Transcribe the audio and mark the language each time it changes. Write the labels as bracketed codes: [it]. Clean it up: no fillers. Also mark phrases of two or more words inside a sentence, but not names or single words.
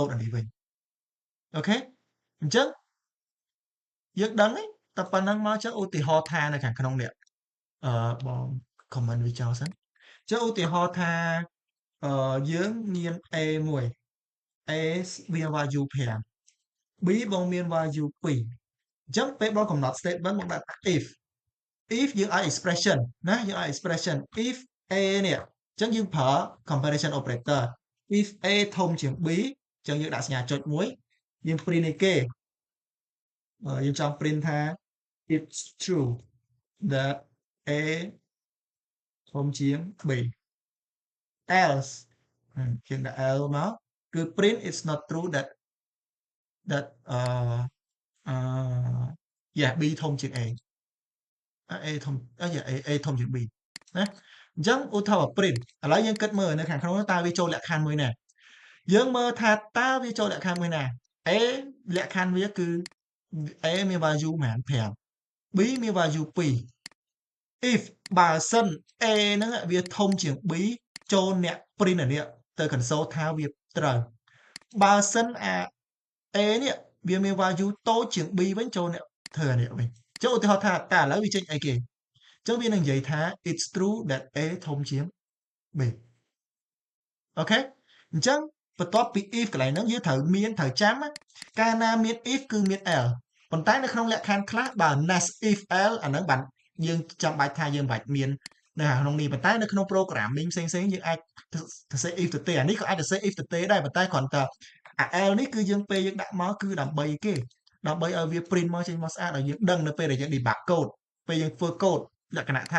[km] តអានេះវិញអូខេអញ្ចឹងយើងដឹងទេតែប៉ុណ្ណឹងមកចឹងឧទាហរណ៍ថានៅខាងក្នុងនេះបង comment វាចោលសិន ចឹងឧទាហរណ៍ថាយើងមាន A មួយ A វា value 5 B បងមាន value 2អញ្ចឹង ពេលបងកំណត់ statement បងដាក់ if យើងឲ្យ expression ណាយើងឲ្យ expression if A នេះអញ្ចឹងយើងប្រើ [en] comparison operator [km] if A ធំជាង B អញ្ចឹងយើងដាក់សញ្ញាចុចមួយយើង print នេះគេយើងចង់ print ថា [en] it's true that [km] A ធំជាង B else យើងដាក់ else មកគឺ [en] print it's not true that [km] yeah B ធំជាង A A ធំA ធំជាង B ណាអញ្ចឹងឧទាហរណ៍ print ឥឡូវយើងគិតមើលនៅខាង ក្នុងតើវាចូលលក្ខខណ្ឌមួយណាយើងមើលថាតើវាចូលលក្ខខណ្ឌមួយណា A លក្ខខណ្ឌវាគឺ A មាន value ប្រហែល5 B មាន value 2 if បើសិន A ហ្នឹងវាធំជាង B ចូលអ្នក print អានេះទៅ console ថាវាត្រូវបើសិនអា A នេះវាមាន value តូចជាង B វិញចូលអ្នកធ្វើអានេះវិញចុះឧ ទាហរណ៍ថាតើឥឡូវវាចេញអីគេចឹងវានឹងនិយាយថា [en] it's true that [km] A ធំជាង B អូខេអញ្ចឹងបន្ទាប់ពី if កន្លែងហ្នឹងយើងត្រូវចាំកាលណាមាន if គឺមាន else ប៉ុន្តែនៅក្នុងលក្ខខណ្ឌខ្លះបើ [en] nest if else [km] អាហ្នឹងបានយើងចាំបាច់ថាយើងមិនបាច់មាននៅក្នុងនេះប៉ុន្តែនៅក្នុង programming ផ្សេងៗយើងអាចទៅសេ if ទៅទេអានេះក៏អាចទៅសេ if ទៅទេដែរប៉ុន្តែគ្រាន់តែអា else នេះគឺ យើងពេលយើងដាក់មកគឺដើម្បីគេដើម្បីឲ្យវា print មកចេញមកស្អាតឲ្យយើងដឹងនៅពេលដែលយើង [en] debug code [km] ពេលយើងធ្វើ code លក្ខណៈថា